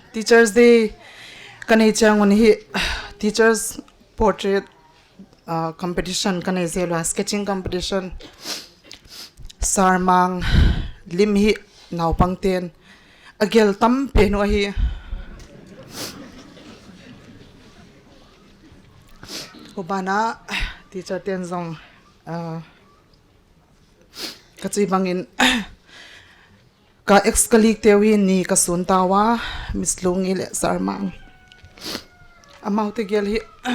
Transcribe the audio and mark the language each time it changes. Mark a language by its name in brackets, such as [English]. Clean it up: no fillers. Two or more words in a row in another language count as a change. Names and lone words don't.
[Paite Chin] Teachers Day kanai chang on hi [English] teachers portrait competition [Paite Chin] kanai zelo [English] sketching competition [Paite Chin] sarmang lim hi naw pangten agel tam pe no hi Hubana teacher ten zong ka chi bangin ka [English] ex colleague [Paite Chin] tewi ni ka sun tawa Miss Lungi le Sarmang amau te gel hi